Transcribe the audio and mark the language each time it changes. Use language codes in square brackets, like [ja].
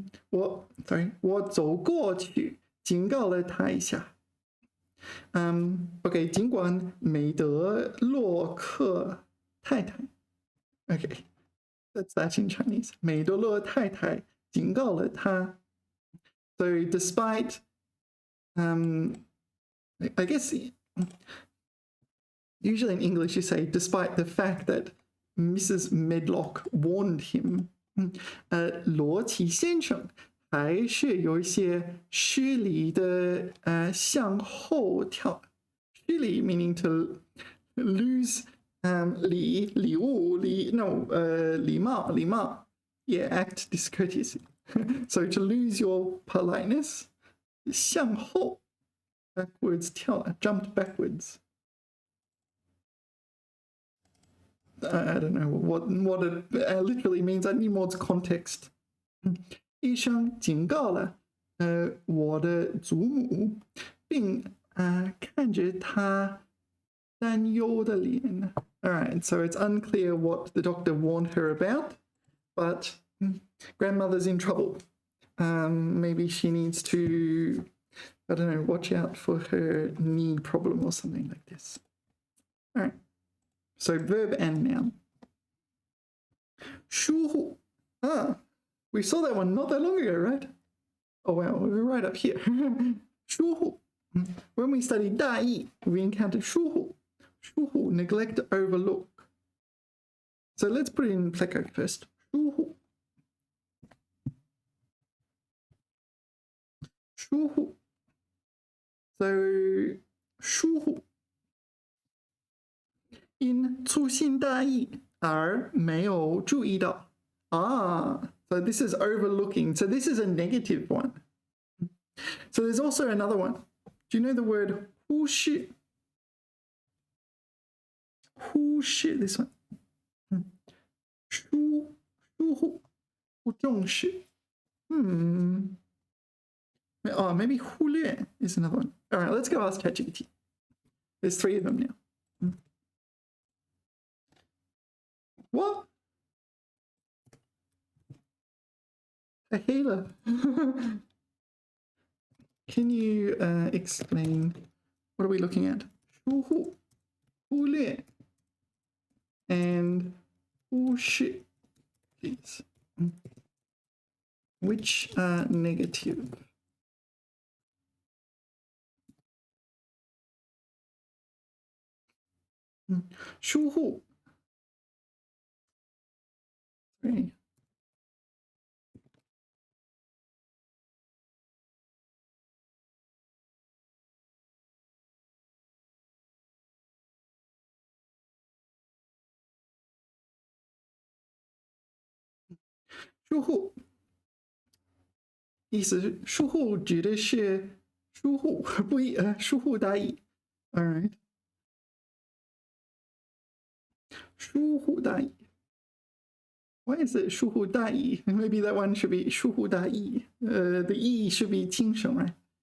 [zh] 我走过去警告了他一下。 [en] OK， [zh] 尽管美德洛克太太 [en] OK， that's that in Chinese. [zh] 美德洛太太警告了他。 [en] So despite, I guess usually in English you say despite the fact that Mrs. Medlock warned him. [zh] 罗奇先生还是有一些失礼的向后跳。 [en] 失礼 meaning to lose 礼物 礼貌 yeah, act discourteously. So to lose your politeness 向后 backwards 跳 jumped backwards. I don't know what it literally means. I need more context. [zh] 医生警告了我的祖母，并看着她担忧的脸。 [en] All right, so it's unclear what the doctor warned her about, but grandmother's in trouble. Maybe she needs to, I don't know, watch out for her knee problem or something like this. All right. So verb and noun. 疏忽. We saw that one not that long ago, right? Oh wow, we were right up here. [zh] 疏忽. [en] When we studied 大意, we encountered 疏忽. 疏忽, neglect, overlook. So let's put it in Pleco first. [zh] 疏忽. 疏忽.So 疏忽. In 粗心大意而没有注意到. [en] So this is overlooking. So this is a negative one. So there's also another one. Do you know the word 忽视? 忽视, this one. 疏忽, [zh] 不重视. [en] Oh, maybe 忽略 is another one. All right, let's go ask ChatGPT. There's 3 of them now. What? A healer. Can you explain, what are we looking at? 疏忽, 忽略, and 忽视, please. Which are negative? [zh] Hmm. 疏忽. [en] Right. [zh] 疏忽意思是疏忽指的是疏忽不一疏忽大意 [en] All right. 疏忽大意 Why is it 疏忽大意 Maybe that one should be 疏忽大意 The 意 should be 精神 right?